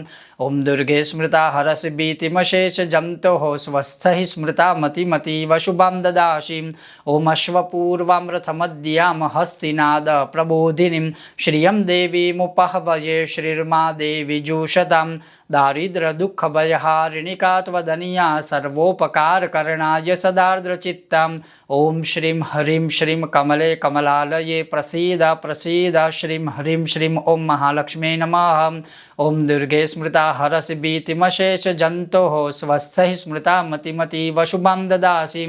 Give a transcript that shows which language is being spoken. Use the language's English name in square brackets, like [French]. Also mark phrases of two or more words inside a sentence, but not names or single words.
[Sanskrit] ઓમ દુર્ગે સ્મૃતા હરસી ભીતિમશેષ જંતોઃ સ્વસ્થૈ સ્મૃતા મતિમતી વશુભામ દદાસી. ઓમ અશ્વપૂર્વામૃતમદ્યામ હસ્તિનાદ પ્રબોધિનીમ શ્રિયમ દેવીમુપહવયે શ્રીર્મા દેવી જુષતામ. દારિદ્ર્ય દુઃખ ભય હારિણિકા हरिणिका त्वदनीया सर्वोपकारकरणाय सदार्द्रचित्ताम् ओम श्रीं ह्रीं श्रीं कमले कमलालये प्रसीद प्रसीद श्रीं ह्रीं श्रीं ओम महालक्ष्मी नमः। ओम दुर्गे स्मृता हरसि भीतिमशेष जन्तोः स्वस्थैः स्मृता मतिमतीव शुभां ददासीम्।